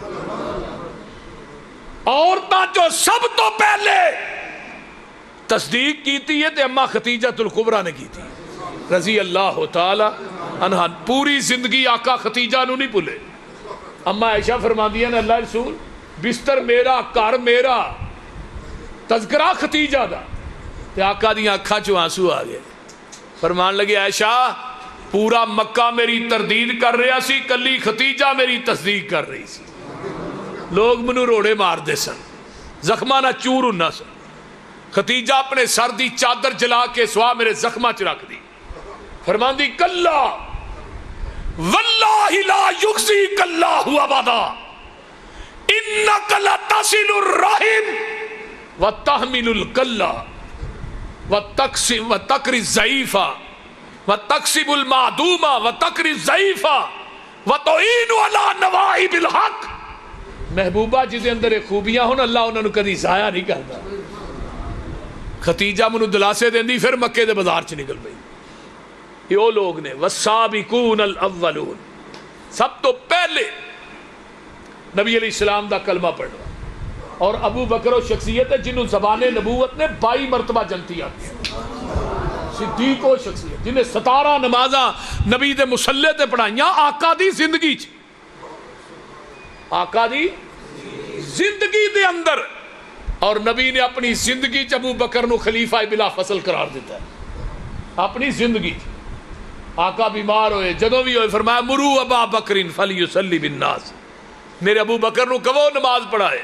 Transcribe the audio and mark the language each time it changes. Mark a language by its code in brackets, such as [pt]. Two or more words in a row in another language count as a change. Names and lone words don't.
[pa] عورتاں جو سب تو پہلے تصدیق کیتی ہے تے اما ختیجۃ الکبریٰ نے کی تھی [ar] رضی اللہ تعالی عنہ۔ [pa] پوری زندگی آقا ختیجہ نو نہیں بھولے۔ اما عائشہ فرماندی ہیں اللہ رسول بستر میرا، گھر میرا، تذکرہ ختیجہ دا، تے آقا دیاں اکھاں چوں آنسو آ گئے۔ فرمان لگے عائشہ پورا مکہ میری تردید کر رہا سی، کلی ختیجہ میری تصدیق کر رہی سی۔ لوگ منو روڑے مار دے سن، زخمہ نہ چور نہ سن۔ ختیجہ اپنے سر دی چادر جلا کے سوا میرے زخمہ چ رکھ دی۔ فرمان دی کلا [ar] واللہ لا یخزیک اللہ ابدا انک لتصل الرحم وتحمل الکلا وتقری الضعیف وتکسب المعدوم وتقری الضعیف وتعین علی نوائب الحق۔ [pa] محبوبہ جس اندر خوبیاں ہوں اللہ انہوں نے کدی ضائع نہیں کرتا۔ ختیجہ منو دلاسے دیندی، پھر مکے دے بازار چ نکل پئی۔ یہ وہ لوگ نے [ar] والسابقون الاولون، [pa] سب تو پہلے نبی علیہ السلام دا کلمہ پڑھنا۔ اور ابو بکر و شخصیت ہے جنہوں زبان نبوت نے 22 مرتبہ جنتی آتی ہے۔ صدیق و شخصیت جنہیں 17 نمازاں نبی دے مسلح تے پڑھائیاں آقا دی زندگی چ، آقا دی زندگی دے اندر۔ اور نبی نے اپنی زندگی چ ابو بکر نو خلیفہ بلا فصل قرار دیتا ہے اپنی زندگی چ۔ آقا بیمار ہوئے، جدوں بھی ہوئے فرمایا [ar] مرو ابا بکر فلیصلی بالناس، [pa] میرے ابو بکر نو کہو نماز پڑھائے۔